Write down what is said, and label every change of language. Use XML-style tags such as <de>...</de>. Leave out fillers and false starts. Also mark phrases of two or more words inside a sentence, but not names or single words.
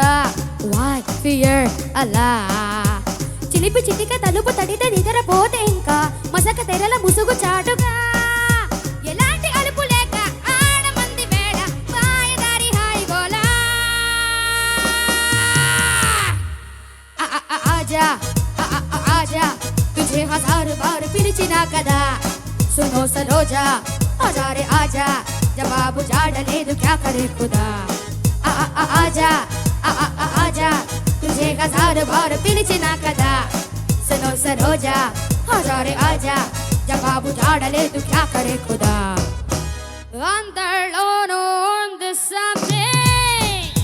<en>why fear</en> <te>అలా చిలిపి చిటిక తలుపు తడితే నిద్రపోతే ఇంకా మసక తెరల ముసుగు చాటుగా. ఎలాంటి అలుపు లేక ఆడమంది వేళ పాయదారి హాయిగోలా.</te> <hi>आजा आजा तुझे हजार बार</hi> <te>పిలిచినా కదా.</te> <hi>सुनो सरोजा आजा रे आजा जवाब जाड़ले क्या करे खुदा. आजा आजा तुझे हजार बार</hi> <te>పిలిచినా కదా.</te> <hi>सुनो सरोजा आजा रे आजा जवाब जाड़ले क्या करे खुदा.</hi> <te>అందరిలోనూ ఉంది something.</te>